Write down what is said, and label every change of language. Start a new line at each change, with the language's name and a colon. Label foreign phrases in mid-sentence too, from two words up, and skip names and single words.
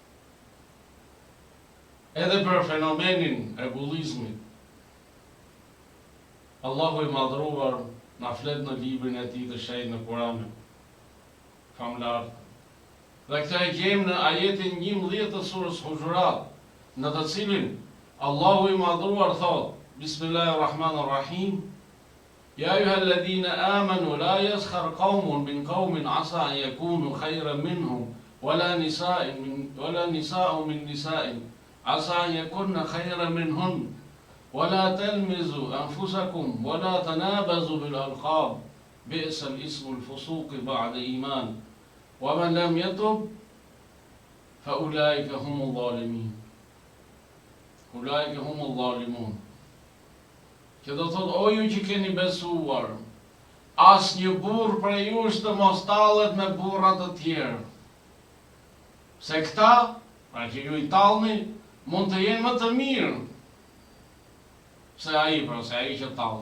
Albanian: Edhe për fenomenin e bullizmit, Allahu i madhruar na flet në librin e tij të shenjtë në Kur'an, famlar. Dhe këtë e gjejmë në ajetin 11 të surës Hujurat, në të cilin Allahu i madhruar thot:
Arabic: بسم الله الرحمن الرحيم. يا أيها الذين آمنوا لا يسخر قوم من قوم عسى أن يكونوا خيرا منهم ولا نساء من نساء عسى أن يكن خيرا منهن ولا تلمزوا أنفسكم ولا تنابزوا بالألقاب بئس الاسم الفسوق بعد إيمان ومن لم يتب فأولئك هم الظالمين. أولئك هم الظالمون.
Albanian: Që do thot, o ju që keni besuar, as një burr prej jush të mos tallet me burra të tjerë. Se këta, pra që ju i tallni, mund të jenë më të mirë se ai që tall.